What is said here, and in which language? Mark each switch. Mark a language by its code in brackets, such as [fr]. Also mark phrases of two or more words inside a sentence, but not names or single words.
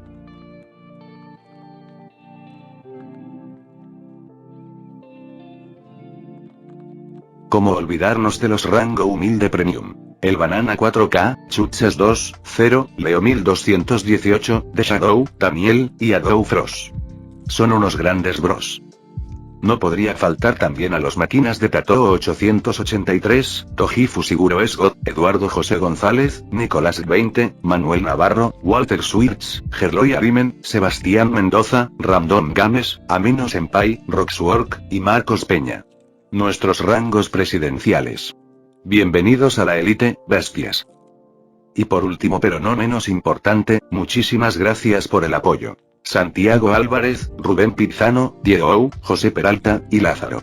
[es] ¿Cómo olvidarnos de los rango humilde premium? El Banana 4K, Chuchas 2, 0, Leo 1218, The Shadow, Daniel, y Adow Frost. Son unos grandes bros. No podría faltar también a los máquinas de Tatoo 883, Toji Fusiguro Esgot, Eduardo José González, Nicolás 20, Manuel Navarro, Walter Swirtz, Gerloy Arimen, Sebastián Mendoza, Ramdón Gámez, Amino Senpai, Roxwork, y Marcos Peña. Nuestros rangos presidenciales. Bienvenidos a la élite, bestias. Y por último pero no menos importante, muchísimas gracias por el apoyo. Santiago Álvarez, Rubén Pizano, Diego, José Peralta, y Lázaro.